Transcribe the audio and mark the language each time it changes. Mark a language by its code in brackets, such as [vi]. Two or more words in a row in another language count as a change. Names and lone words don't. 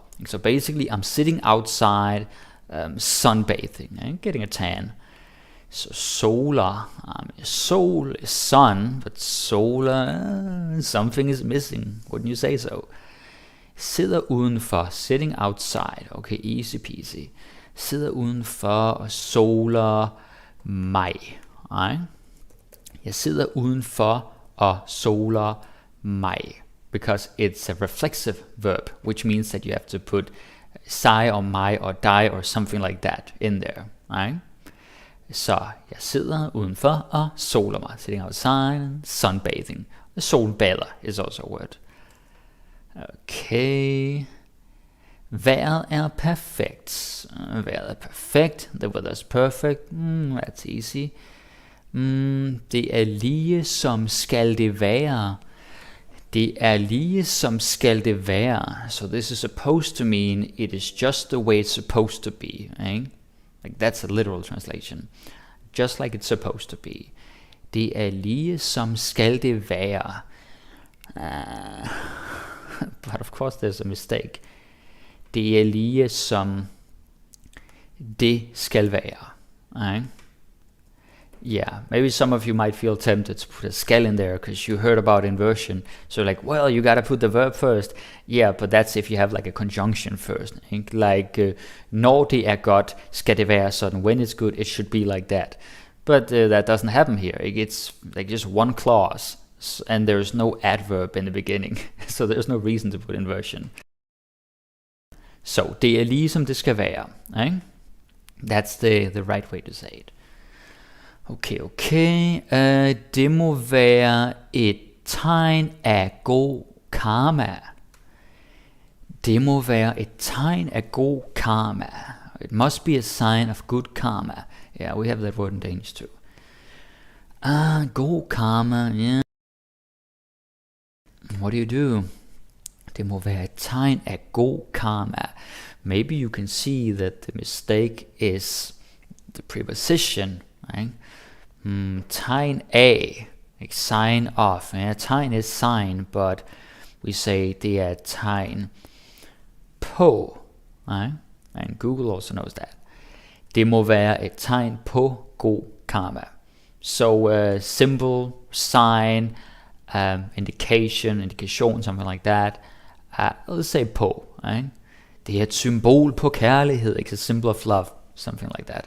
[en] So basically, I'm sitting outside, sunbathing, getting a tan. So [da] solar, sol [en] is sun, but solar, something is missing. Wouldn't you say so? [da] Sidder udenfor, [en] sitting outside. Okay, easy peasy. [da] Sidder udenfor og soler mig. Jeg sidder udenfor og soler mig. [en] Because it's a reflexive verb, which means that you have to put [da] sig or mig or dig [en] or something like that in there. Right? [da] Så jeg sidder udenfor og soler mig. [en] Sitting outside, sunbathing. [da] Solbader is also a word. [en] Okay. [da] Vejret er perfekt. Vejret er perfekt. [en] The weather's perfect. That's easy. [da] Det er lige som skal det være. Det er lige som skal det være. [en] So this is supposed to mean it is just the way it's supposed to be. Right? Like that's a literal translation. Just like it's supposed to be. [da] Det er lige som skal det være. [en] But of course there's a mistake. [da] Det er lige som det skal være. [en] Right? Yeah, maybe some of you might feel tempted to put a skal in there because you heard about inversion. So like, well, you gotta put the verb first. Yeah, but that's if you have like a conjunction first. Like, [da] når det er godt, skal det være sådan. [en] When it's good, it should be like that. But that doesn't happen here. It's like just one clause, and there's no adverb in the beginning. So there's no reason to put inversion. So, [da] det er lige som det skal være. [en] Right? That's the right way to say it. Okay. [da] Det må være et tegn af god karma. Det må være et tegn af god karma. [en] It must be a sign of good karma. Yeah, we have that word in Danish too. God karma, yeah. What do you do? [da] Det må være et tegn af god karma. [en] Maybe you can see that the mistake is the preposition, right? [da] Tegn af, [en] like sign of. Yeah, tegn is sign, but we say [da] det er tegn på. [en] Right? And Google also knows that. [da] Det må være et tegn på god karma. [en] So symbol, sign, indication, something like that. Let's say på. Right? [da] Det er et symbol på kærlighed. [en] It's a symbol of love, something like that.